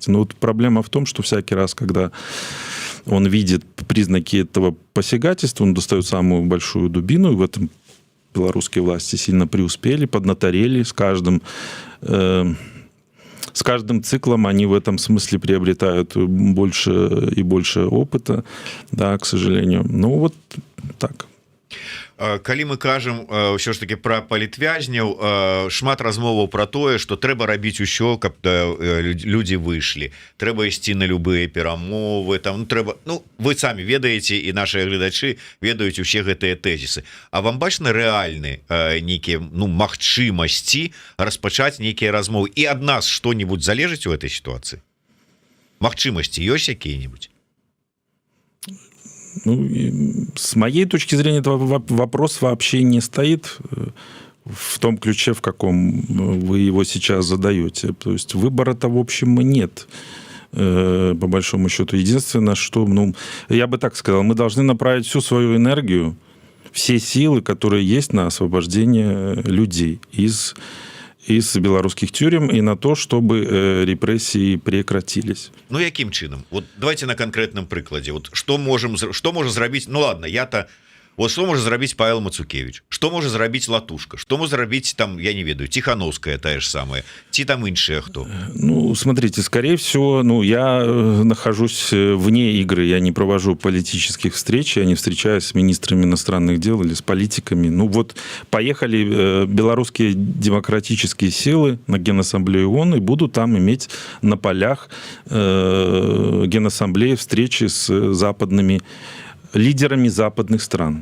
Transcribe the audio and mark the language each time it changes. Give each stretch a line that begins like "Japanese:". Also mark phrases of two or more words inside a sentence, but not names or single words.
Russian: Но вот проблема в том, что всякий раз, когда он видит признаки этого посягательства, он достает самую большую дубину, и в этом белорусские власти сильно преуспели, поднаторели с каждым циклом они в этом смысле приобретают больше и больше опыта, да, к сожалению. Ну, вот так.
Belarusian: Калі мы кажам ўсё ж таки про палітвязняў, шмат размоваў про тое, что трэба рабіць усё, каб людзі выйшлі, трэба ісці на любыя перамовы, там, трэба, вы самі ведаеце, і наши гледачы ведаюць усе гэтыя тэзісы. А вам бачна рэальны нейкія магчымасці распачаць нейкія размовы, і ад нас што-нибудь залежыць
Russian: у этой ситуации?
Belarusian: Магчымасці ёсць якія-нибудь?
Russian: С моей точки зрения, этот вопрос вообще не стоит в том ключе, в каком вы его сейчас задаете. То есть выбора-то, в общем, нет, по большому счету. Единственное, что, я бы так сказал, мы должны направить всю свою энергию, все силы, которые есть, на освобождение людей из белорусских тюрем и на то, чтобы репрессии прекратились.
Belarusian: Яким чынам?
Russian: Вот давайте на конкретном прыкладе.
Belarusian: Вот что можа зрабіць, ладно, что можа зрабіць Павел Мацукевич, что можа зрабіць Латушка, что можа зрабіць там, я не ведаю, Тихановская тая же самая, ці там іншыя хто?
Russian: Смотрите, скорее всего, я нахожусь вне игры, я не провожу политических встреч, я не встречаюсь с министрами иностранных дел или с политиками. Поехали белорусские демократические силы на Генассамблею ООН и будут там иметь на полях Генассамблеи встречи с западными лидерами западных стран.